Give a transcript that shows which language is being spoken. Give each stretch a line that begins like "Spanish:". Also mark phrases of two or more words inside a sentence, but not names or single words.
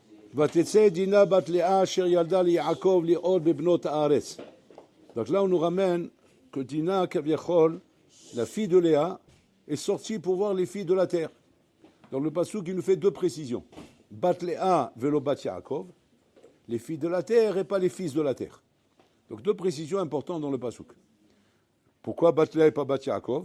Hebrew: ותצא דינה בת לאה אשר ילדה ליעקב ליאור בבנות הארץ.
French: Donc là on nous ramène que Dina, כביכול, la fille de Léa, est sortie pour voir les filles de la terre. Dans le passouk, il nous fait deux précisions.
Hebrew: בת לאה ולא בת יעקב,
French: les filles de la terre et pas les fils de la terre. Donc deux précisions importantes dans le passouk. Pourquoi
Hebrew: בת לאה
French: et pas
Hebrew: בת יעקב?